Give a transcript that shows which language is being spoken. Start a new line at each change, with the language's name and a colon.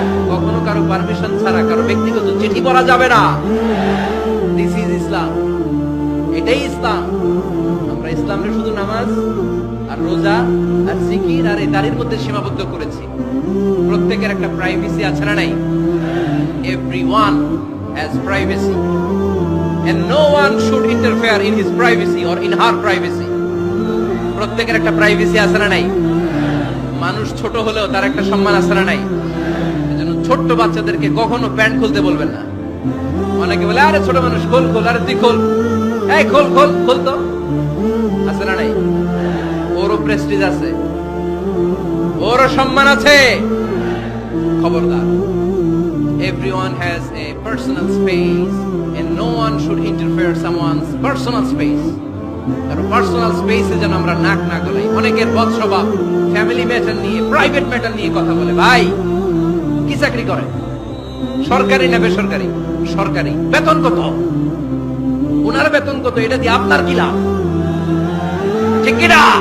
Bangla: কখনো কারো পারমিশন ছাড়া কারো ব্যক্তিগত চিঠি পড়া যাবে না।
English: this is Islam,
Bangla: এটাই ইসলাম। আমরা ইসলামে শুধু নামাজ আর রোজা আর জিকির আর এই দাড়ির মধ্যে সীমাবদ্ধ করেছি। প্রত্যেকের একটা প্রাইভেসি আছে না নাই?
English: Everyone has privacy and no one should interfere in his privacy or in her privacy.
Bangla: প্রত্যেকের একটা প্রাইভেসি আছে না নাই? মানুষ ছোট হলেও তার একটা সম্মান আছে না নাই? এজন্য ছোট্ট বাচ্চাদেরকে কখনো প্যান্ট খুলতে বলবেন না। অনেকে বলে আরে ছোট মানুষ খোল খোল, আরে তুই খোল, এই খোল খোল খোল, তো আছে না নাই? ওরও প্রেস্টিজ আছে, ওরও সম্মান আছে। খবরদার,
English: everyone has a personal space and no one should interfere someone's personal space.
Bangla: কারণ পার্সোনাল স্পেসে যেন আমরা নাক না গলাই। অনেকের বদ স্বভাব ফ্যামিলি ম্যাটার নিয়ে, প্রাইভেট ম্যাটার নিয়ে কথা বলে। ভাই কি চাকরি করে? সরকারি না বেসরকারি? সরকারি। বেতন কত? ওনার বেতন কত? এটা দিয়ে আপনার কি লাভ? ঠিক কিনা?